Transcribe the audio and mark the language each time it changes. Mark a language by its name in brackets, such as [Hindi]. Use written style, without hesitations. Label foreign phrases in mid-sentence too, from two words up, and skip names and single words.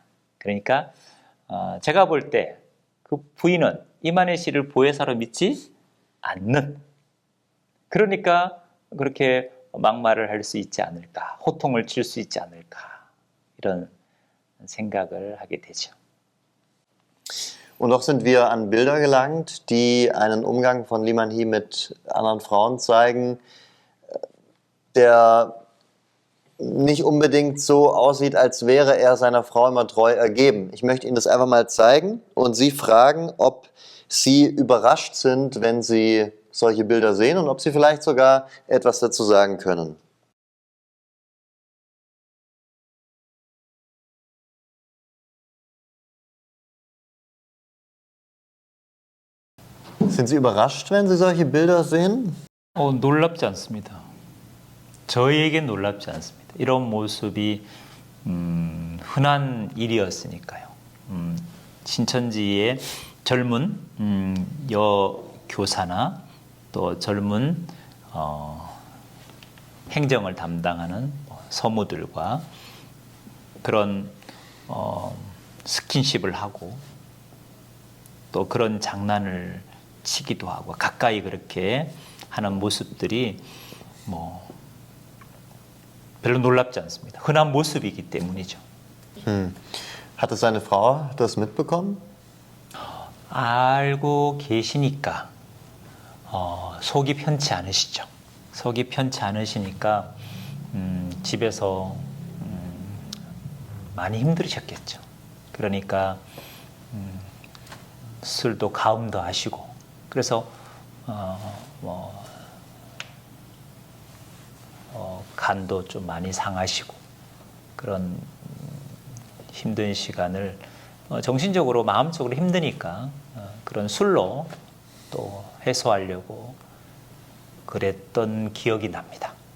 [Korean] 그러니까 제가 볼 때 그 부인은 이만희 씨를 보혜사로 믿지 않는, 그러니까 그렇게 막말을 할 수 있지 않을까, 호통을 칠 수 있지 않을까, 이런 생각을 하게 되죠. [German] Und doch sind wir an Bilder gelangt, die einen Umgang von Liman Hy mit anderen Frauen zeigen, der nicht unbedingt so aussieht, als wäre er seiner Frau immer treu ergeben. Ich möchte Ihnen das einfach mal zeigen und Sie fragen, ob Sie überrascht sind, wenn Sie solche Bilder sehen und ob Sie vielleicht sogar etwas dazu sagen können. Sind Sie überrascht, wenn Sie solche Bilder sehen? [Korean] 놀랍지 않습니다. 저희에겐 놀랍지 않습니다. 이런 모습이 흔한 일이었으니까요. 신천지의 젊은 여교사나 또 젊은 행정을 담당하는 서무들과 그런 스킨십을 하고 또 그런 장난을 치기도 하고 가까이 그렇게 하는 모습들이 별로 놀랍지 않습니다. 흔한 모습이기 때문이죠. [German] Hatte seine Frau das mitbekommen? [Korean] 알고 계시니까 속이 편치 않으시죠. 속이 편치 않으시니까 집에서 많이 힘들으셨겠죠. 그러니까 술도 가음도 하시고 그래서 간도 좀 많이 상하시고 그런 힘든 시간을 정신적으로 마음적으로 힘드니까 그런 술로 또 해소하려고 그랬던 기억이 납니다.